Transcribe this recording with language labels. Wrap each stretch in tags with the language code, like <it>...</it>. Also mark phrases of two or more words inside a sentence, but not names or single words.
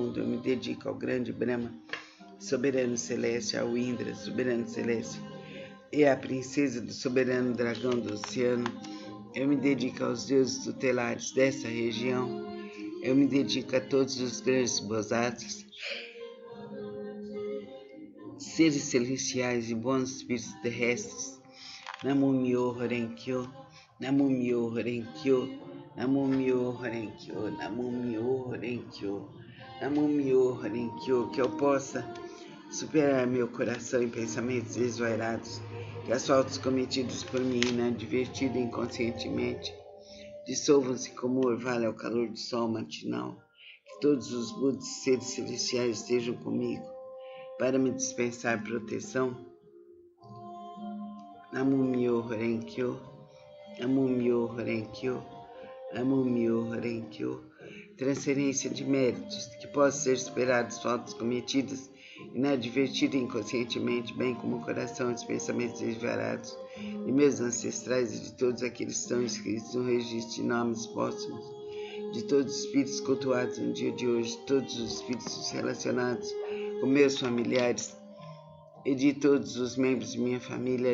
<pt>Eu me dedico ao grande Brahma, soberano celeste, ao Indra, soberano celeste, e à princesa do soberano dragão do oceano. Eu me dedico aos deuses tutelares dessa região Eu me dedico a todos os grandes bodhisattvas, seres celestiais e bons espíritos terrestres.</pt> <ja>南無妙法蓮華経、南無妙法蓮華経、南無妙法蓮華経、南無妙法蓮華経、南無妙法蓮華経,</ja> <pt>que eu possa superar meu coração em pensamentos desvairados, que as faltas cometidas por mim inadvertida e inconscientemente dissolvam-se como orvalho ao calor do sol matinal, que todos os Budas e seres celestiais estejam comigo para me dispensar proteção.</pt> <ja>南無妙法蓮華経、南無妙法蓮華経、南無妙法蓮華経.</ja> <pt>Transferência de méritos, que possam ser superadas faltas cometidas inadvertida e inconscientemente, bem como o coração e os pensamentos desvarados de meus ancestrais e de todos aqueles que estão inscritos no registro de nomes póstumos, de todos os espíritos cultuados no dia de hoje, de todos os espíritos relacionados com meus familiares e de todos os membros de minha família.</pt>